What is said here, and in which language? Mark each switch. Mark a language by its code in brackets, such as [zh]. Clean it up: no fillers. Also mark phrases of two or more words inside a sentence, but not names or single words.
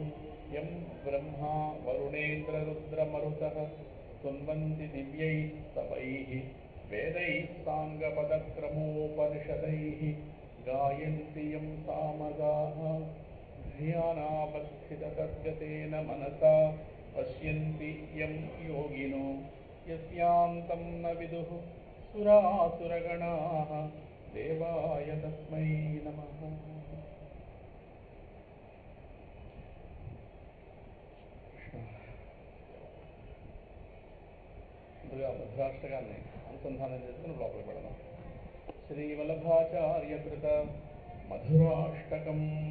[sa] यं ब्रह्मा वरुणेन्द्ररुद्रमरुतः स्तुवन्ति दिव्यैस्तवैः वेदैः साङ्गपदक्रमोपनिषदैः गायन्ति यं सामगाः। ध्यानावस्थिततद्गतेन मनसा पश्यन्ति यं योगिनो यस्यान्तं न विदुः सुरासुरगणाः देवाय तस्मै नमः। [te] ముందుగా మధ్వాష్టకాన్ని అనుసంధానం చేసుకుని లోపలికి పెడదాం. శ్రీవల్లభాచార్యకృత మధురాష్టకం.